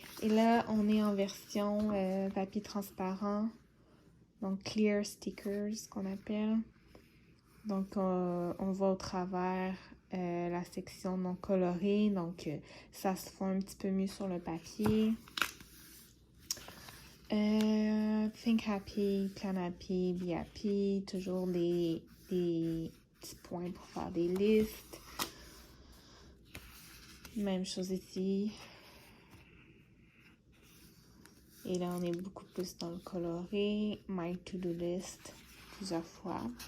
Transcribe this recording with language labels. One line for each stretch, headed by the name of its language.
French: Et là, on est en version papier transparent. Donc, clear stickers, qu'on appelle. Donc, on voit au travers la section non colorée. Donc, ça se fond un petit peu mieux sur le papier.
English: Think happy, plan happy, be happy.
French: Toujours des petits points pour faire des listes. Même chose ici. Et là, on est beaucoup plus dans le coloré.
English: My to-do list,
French: plusieurs fois.